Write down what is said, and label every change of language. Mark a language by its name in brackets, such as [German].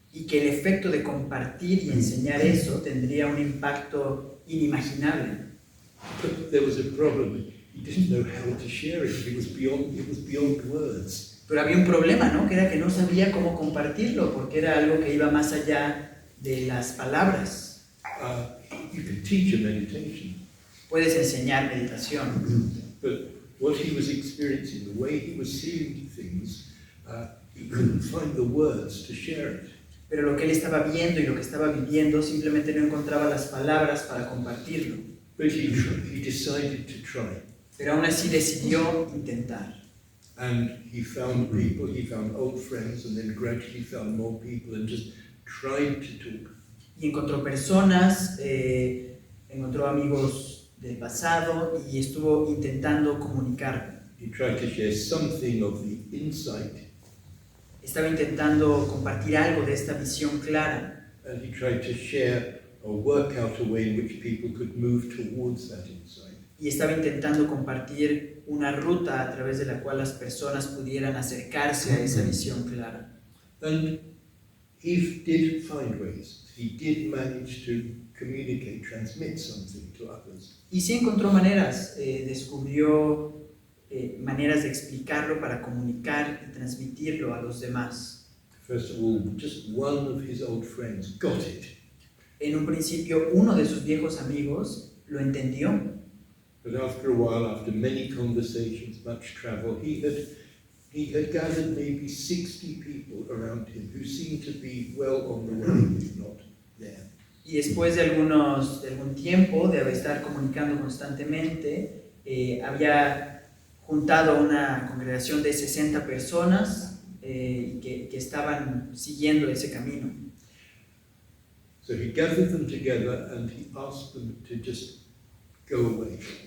[Spanish] Y que el efecto de compartir y enseñar eso tendría un impacto inimaginable. [English] But there was a problem. He didn't know how to share it. It was beyond words. [Spanish] Pero había un problema, ¿no? Que era que no sabía cómo compartirlo, porque era algo que iba más allá de las palabras. [English] You can teach a meditation. [Spanish] Puedes enseñar meditación. [English] But what he was experiencing, the way he was seeing things, he couldn't find the words to share it. [Spanish] Pero lo que él estaba viendo y lo que estaba viviendo simplemente no encontraba las palabras para compartirlo. [English] But he decided to try. [Spanish] Pero aún así decidió intentar. [English] And he found people, he found old friends, and then gradually found more people and just tried to talk. [Spanish] Y encontró personas, encontró amigos del pasado y estuvo intentando comunicar. [English] He tried to share something of the insight. [Spanish] Estaba intentando compartir algo de esta visión clara. [English] And he tried to share or work out a way in which people could move towards that insight. [Spanish] Y estaba intentando compartir una ruta a través de la cual las personas pudieran acercarse a esa visión clara. [English] And he did find ways. He did manage to communicate, transmit something to others. [Spanish] Y sí encontró maneras, descubrió maneras de explicarlo para comunicar y transmitirlo a los demás. [English] First of all, just one of his old friends got it. [Spanish] En un principio, uno de sus viejos amigos lo entendió. [English] But after a while, after many conversations, much travel, he had gathered maybe 60 people around him who seemed to be well on the way, if not there. [Spanish] Y después de algún tiempo de estar comunicando constantemente, había juntado una congregación de 60 personas que estaban siguiendo ese camino. [English] So he gathered them together and he asked them to just go away.